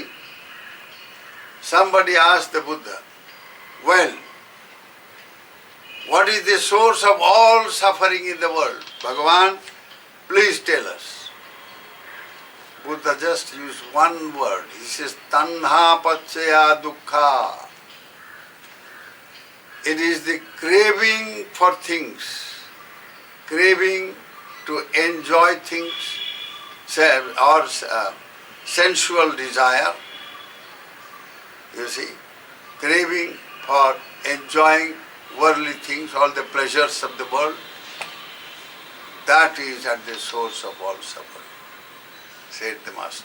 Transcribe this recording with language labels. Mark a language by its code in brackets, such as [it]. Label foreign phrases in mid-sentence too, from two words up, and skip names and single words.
[en] Somebody asked the Buddha, well, what is the source of all suffering in the world? Bhagavan, please tell us. Buddha just used one word. He says, [pi] tanha pachaya dukkha. [en] It is the craving for things, craving to enjoy things, or sensual desire, you see, craving for enjoying worldly things, all the pleasures of the world, that is at the source of all suffering, said the Master.